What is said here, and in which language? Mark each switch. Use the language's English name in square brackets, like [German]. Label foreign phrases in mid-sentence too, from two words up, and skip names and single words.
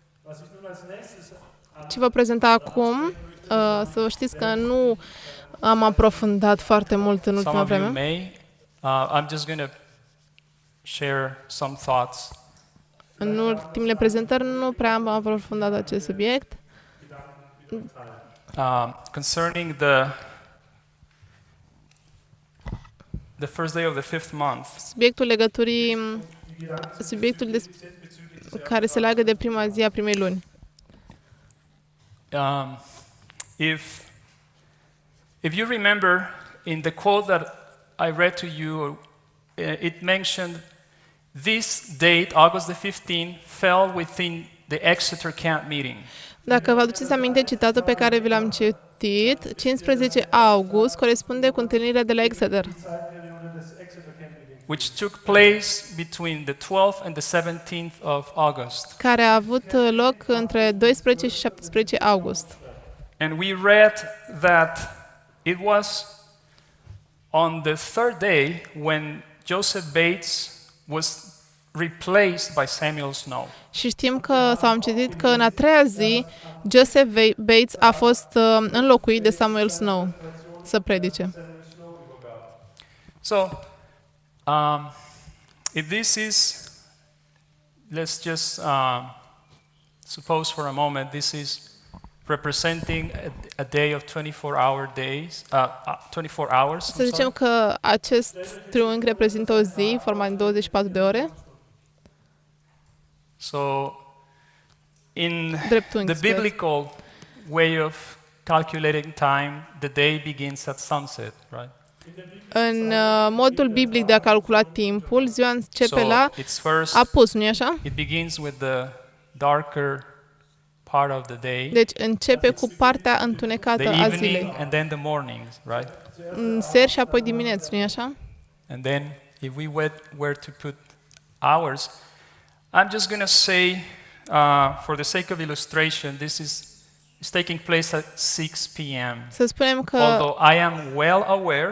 [Romanian] Ce vă prezenta acum, să vă știți că nu am aprofundat foarte mult în [English] Some [Romanian] ultima [English] of you [Romanian] vreme. [English] may. I'm just going to share some thoughts. [Romanian] În ultimele prezentări nu prea am aprofundat acest subiect. [English] Concerning the first day of the fifth month. [Romanian] Subiectul care se leagă de prima zi a primei luni. [English] If you remember, in the quote that I read to you, it mentioned this date, August the 15th, fell within the Exeter camp meeting. [Romanian] Dacă vă aduceți aminte citatul pe care vi l-am citit, 15 august corespunde cu întâlnirea de la Exeter. [English] which took place between the 12th and the 17th of August. [Romanian] care a avut loc între 12 și 17 august. [English] And we read that it was on the third day when Joseph Bates was replaced by Samuel Snow. [Romanian] Și știm că, sau am citit că în a treia zi, Joseph Bates a fost înlocuit de Samuel Snow să predice. [English] So, if this is, let's just suppose for a moment this is representing a day of 24-hour days, 24 hours. [Romanian] Să zicem că acest triunghi reprezintă o zi, format din 24 de ore. [English] So, in [Romanian] Dreptunghi, [English] the biblical way of calculating time, the day begins at sunset, right? [Romanian] În modul biblic de a calcula timpul, ziua începe [English] So [Romanian] la [English] it's first, [Romanian] apus, nu-i așa? [English] it begins with the darker part of the day, [Romanian] Deci începe cu partea întunecată [English] the [Romanian] a [English] evening, [Romanian] zilei. [English] and then the morning, right? [Romanian] În seri și apoi dimineți, nu-i așa? [English] And then if we were to put hours, I'm just going to say, for the sake of illustration, this is taking place at 6 p.m. [Romanian] Să spunem că, [English] Although I am well aware